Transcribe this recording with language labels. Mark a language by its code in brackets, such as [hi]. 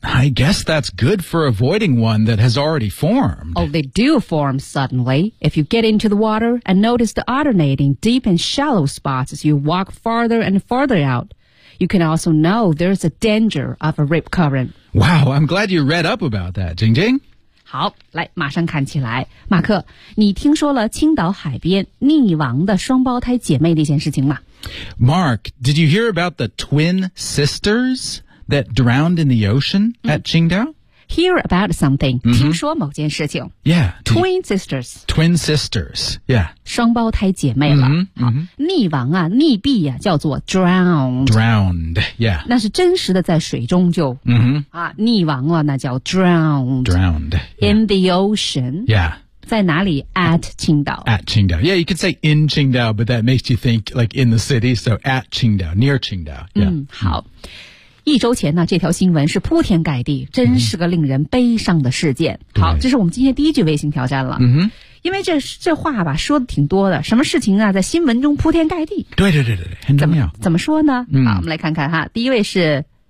[en] I guess that's good for avoiding one that has already formed. Oh, they do form suddenly. If you get into the water and notice the alternating deep and shallow spots as you walk farther and farther out, you can also know there's a danger of a rip current. Wow, I'm glad you read up about that, Jing Jing. [zh] 好，来，马上看起来。马克，你听说了青岛海边溺亡的双胞胎姐妹的一件事情吗？ [en] Mark, did you hear about the twin sisters that drowned in the ocean at Qingdao? Hear about something,、 [zh] 听说某件事情。 [en] Yeah. Twin sisters. Twin sisters, yeah. [zh] 双胞胎姐妹了。溺亡啊溺毙啊叫做 drowned. [en] Drowned, yeah. [zh] 那是真实的在水中就、啊、溺亡了那叫 drowned. [en] Drowned.、Yeah. In the ocean. Yeah. [zh] 在哪里 at 青岛 [en] at 青岛 yeah you could say in 青岛 but that makes you think like in the city so at 青岛 near 青岛、yeah. [zh] 好一周前呢这条新闻是铺天盖地真是个令人悲伤的事件、好这是我们今天第一句微信挑战了、因为这话吧说的挺多的什么事情啊在新闻中铺天盖地对对对对很重要怎么说呢、好我们来看看哈第一位是